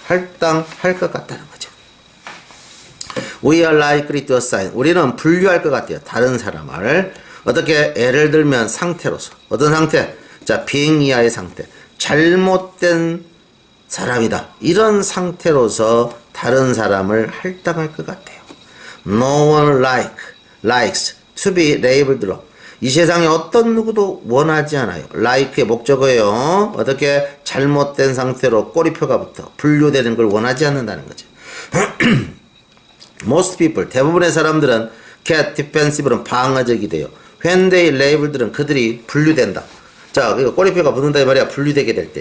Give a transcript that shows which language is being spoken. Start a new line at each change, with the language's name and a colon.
Korean: 할당할 것 같다는 거죠.
English: We are likely to assign.
Korean: 우리는 분류할 것 같아요. 다른 사람을. 어떻게? 예를 들면 상태로서. 어떤 상태? 자, 비행 이하의 상태. 잘못된 사람이다. 이런 상태로서 다른 사람을 할당할 것 같아요.
English: No one likes to be labeled wrong.
Korean: 이 세상에 어떤 누구도 원하지 않아요. like의 목적어예요. 어떻게? 잘못된 상태로 꼬리표가 붙어 분류되는 걸 원하지 않는다는 거죠. Most people, 대부분의 사람들은
English: get defensive
Korean: 는 방어적이 돼요.
English: When they label
Korean: 들은 그들이 분류된다. 자, 그러니까 꼬리표가 붙는다 이 말이야. 분류되게 될 때.